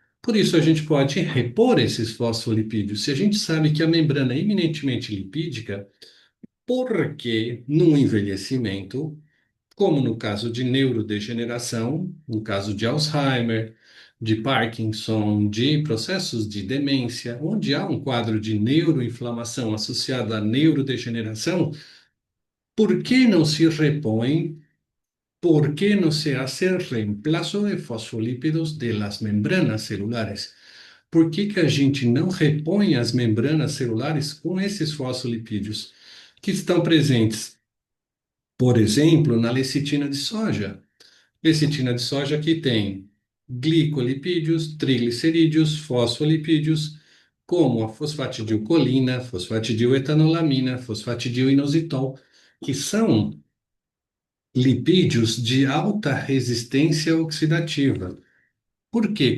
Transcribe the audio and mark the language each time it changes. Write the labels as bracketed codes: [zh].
[pt] Por isso, a gente pode repor esses fosfolipídios. Se a gente sabe que a membrana é eminentemente lipídica, por que no envelhecimento, como no caso de neurodegeneração, no caso de Alzheimer, de Parkinson, de processos de demência, onde há um quadro de neuroinflamação associado à neurodegeneração, por que não se repõe? [es] ¿Por qué no se hace el reemplazo de fosfolípidos de las membranas celulares? [pt] Por que que a gente não repõe as membranas celulares com esses fosfolipídios que estão presentes, por exemplo, na lecitina de soja? Lecitina de soja que tem glicolipídios, triglicerídeos, fosfolipídios, como a fosfatidilcolina, fosfatidiletanolamina, fosfatidilinositol, que são lipídios de alta resistência oxidativa. Por quê?